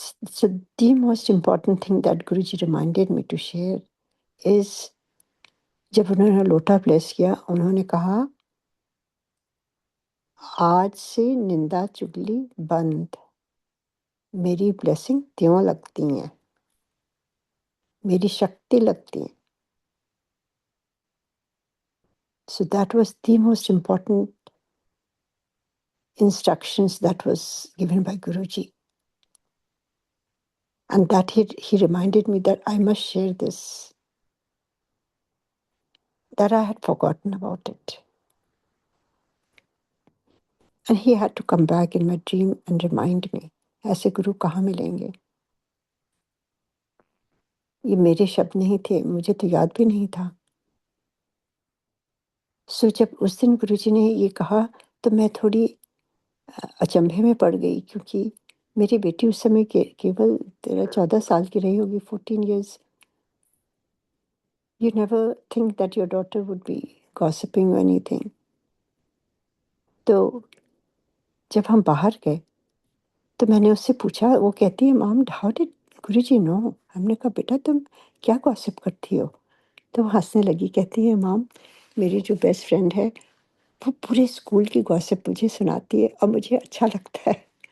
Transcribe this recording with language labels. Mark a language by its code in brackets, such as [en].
[en] So the most important thing that Guruji reminded me to share is [hi] जब उन्होंने लोटा bless किया, उन्होंने कहा, आज से निंदा चुगली बंद, मेरी ब्लेसिंग त्यों लगती हैं, मेरी शक्ति लगती है। [en] So that was the most important instructions that was given by Guruji. And that he reminded me that I must share this, that I had forgotten about it. And he had to come back in my dream and remind me, [hi] ऐसे गुरु कहाँ मिलेंगे? ये मेरे शब्द नहीं थे, मुझे तो याद भी नहीं था। सो जब उस दिन गुरुजी ने ये कहा, तो मैं थोड़ी अचंभे में पड़ गई, क्योंकि मेरी बेटी उस समय केवल 13-14 साल की रही होगी, [en] 14 years. You never think that your daughter would be gossiping or anything. [hi] तो जब हम बाहर गए, तो मैंने उससे पूछा, वो कहती है, [en] Mom how did Guruji know? [hi] हमने कहा, बेटा तुम क्या गॉसिप करती हो? तो वो हँसने लगी, कहती है, मॉम मेरी जो बेस्ट फ्रेंड है, वो पूरे स्कूल की गॉसिप मुझे सुनाती है और मुझे अच्छा लगता है।